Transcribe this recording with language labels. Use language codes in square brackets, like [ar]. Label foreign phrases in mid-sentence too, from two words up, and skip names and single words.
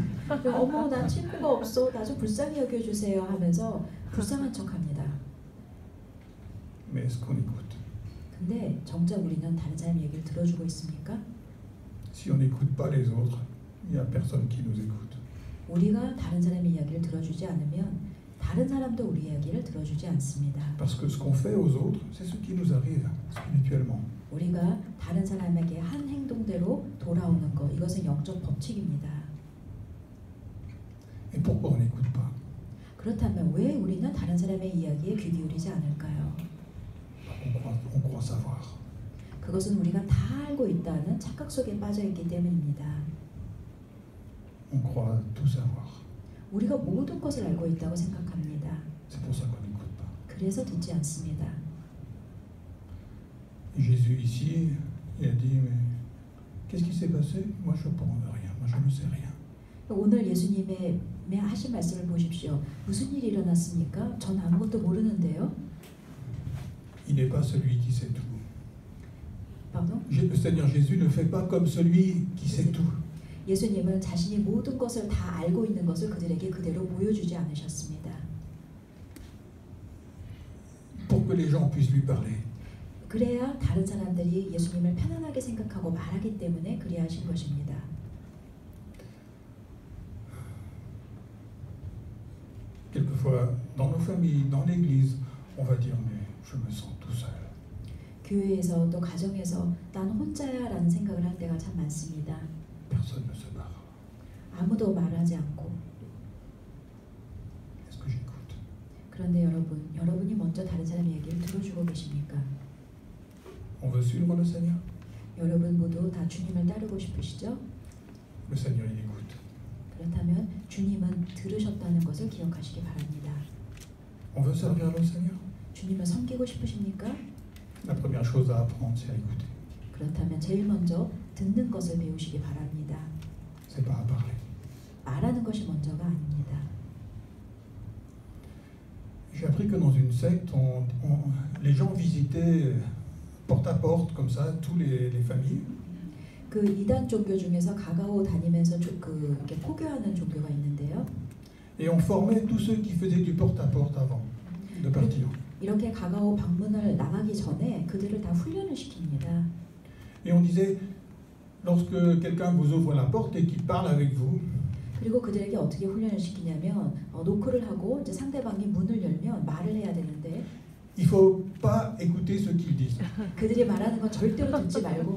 [ko] 어머 난 친구가 없어 나 좀 불쌍히 여겨주세요 하면서 불쌍한 척합니다. [fr] Mais est-ce qu'on écoute? [ko] 근데 정작 우리는 다른 사람 얘기를 들어주고 있습니까? [fr] Si on n'écoute pas les autres, il n'y a personne qui nous écoute. [ko] 우리가 다른 사람의 이야기를 들어주지 않으면 다른 사람도 우리 이야기를 들어주지 않습니다. [fr] Parce que ce qu'on fait aux autres, c'est ce qui nous arrive spirituellement. [ko] 우리가 다른 사람에게 한 행동대로 돌아오는 것, 이것은 영적 법칙입니다. [fr] Et pourquoi on n'écoute pas? [ko] 그렇다면 왜 우리는 다른 사람의 이야기에 귀 기울이지 않을까요? [fr] On croit savoir. [ko] 그것은 우리가 다 알고 있다는 착각 속에 빠져 있기 때문입니다. [fr] On croit tout savoir. [ko] 우리가 모든 것을 알고 있다고 생각합니다. [fr] C'est pour ça qu'on n'écoute pas. [ko] 그래서 듣지 않습니다. [fr] Et Jésus ici, il a dit mais qu'est-ce qui s'est passé? Moi je ne comprends rien. Moi je ne sais rien. [ko] 오늘 예수님의 하신 말씀을 보십시오. 무슨 일이 일어났습니까? 전 아무것도 모르는데요. [fr] Il n'est pas celui qui sait tout. Pardon? Le Seigneur Jésus ne fait pas comme celui qui sait tout. [ko] 예수님은 자신이 모든 것을 다 알고 있는 것을 그들에게 그대로 보여주지 않으셨습니다. [fr] Pour que les gens puissent lui parler. [ko] 그래야 다른 사람들이 예수님을 편안하게 생각하고 말하기 때문에 그리하신 것입니다. [fr] Quelquefois fois, dans nos familles, dans l'église, on va dire mais je me sens tout seul. [ko] 교회에서 또 가정에서 난 혼자야라는 생각을 할 때가 참 많습니다. [fr] Personne ne se parle. [ko] 아무도 말하지 않고. [fr] Est-ce que j'écoute? [ko] 그런데 여러분이 먼저 다른 사람의 얘기를 들어주고 계십니까? [fr] On veut suivre le Seigneur? [ko] 여러분 모두 다 주님을 따르고 싶으시죠? [fr] Le Seigneur, il écoute. [ko] 그렇다면 주님은 들으셨다는 것을 기억하시기 바랍니다. [fr] On veut servir le Seigneur? [ko] 주님을 섬기고 싶으십니까? [fr] La première chose à apprendre, c'est à écouter. [ko] 그렇다면 제일 먼저 듣는 것을 배우시기 바랍니다. [fr] C'est pas à parler. [ko] 말하는 것이 먼저가 아닙니다. [fr] J'ai appris que dans une secte, les gens visitaient porte à porte, comme ça, tous les familles. [ko] 그 이단 종교 중에서 가가오 다니면서 이렇게 포교하는 종교가 있는데요. [fr] Et on formait tous ceux qui faisaient du porte à porte avant de partir. [ko] 이렇게 가가오 방문을 나가기 전에 그들을 다 훈련을 시킵니다. [fr] Et on disait, lorsque quelqu'un vous ouvre la porte et qu'il parle avec vous, [ko] 그리고 그들에게 어떻게 훈련을 시키냐면 노크를 하고 이제 상대방이 문을 열면 말을 해야 되는데 [fr] il faut pas écouter ce qu'ils disent. [ko] 그들이 말하는 건 절대로 듣지 말고